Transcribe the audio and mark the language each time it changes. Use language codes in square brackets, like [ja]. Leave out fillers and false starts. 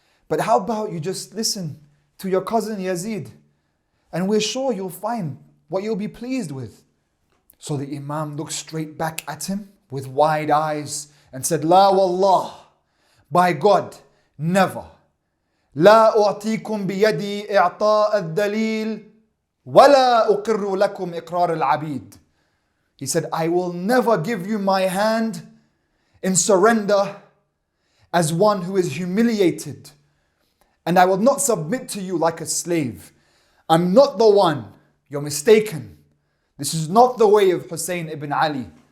[en] But how about you just listen to your cousin Yazid, and we're sure you'll find what you'll be pleased with. So the Imam looked straight back at him with wide eyes and said, [ar] La wallah, [en] by God, never. [ar] لا أعطيكم بيدي إعطاء الدليل ولا أقر لكم إقرار العبيد. [en] He said, I will never give you my hand in surrender as one who is humiliated, and I will not submit to you like a slave. I'm not the one. You're mistaken. This is not the way of Hussain ibn Ali.